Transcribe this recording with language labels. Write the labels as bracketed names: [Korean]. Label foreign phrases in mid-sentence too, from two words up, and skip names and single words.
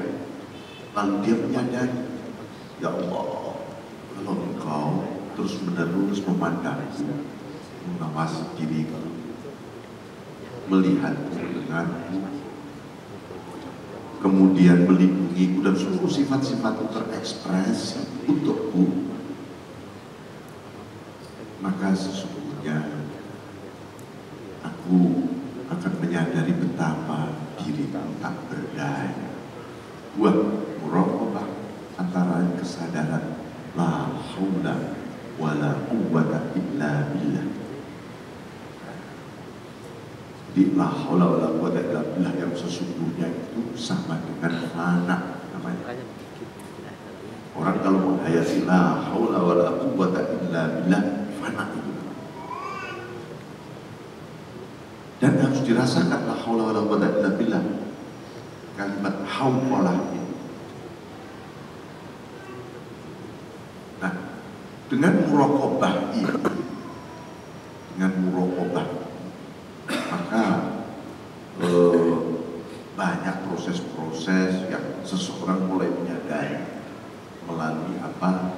[Indonesian] Lalu dia menyadari, ya Allah, kalau engkau terus menerus memandangku, mengawasi diriku, melihatku, mendengarku, kemudian melindungiku dan seluruh sifat-sifatku terekspresi untukku, maka sesungguhnya aku akan menyadari betapa diriku tak berdaya. Buah muraqabah antara kesadaran [Arabic] لا حول ولا قوة إلا بالله. [Indonesian] Di [Arabic] لا حول ولا قوة إلا بالله [Indonesian] yang sesungguhnya itu sama dengan fana namanya. Orang kalau menghayati [Arabic] لا حول ولا قوة إلا بالله, [Indonesian] fana itu. Dan harus dirasakan [Arabic] لا حول ولا قوة إلا بالله. [Indonesian] Kalimat hauqalah ini. Nah, dengan muraqabah ini, maka banyak proses-proses yang seseorang mulai menyadari melalui apa?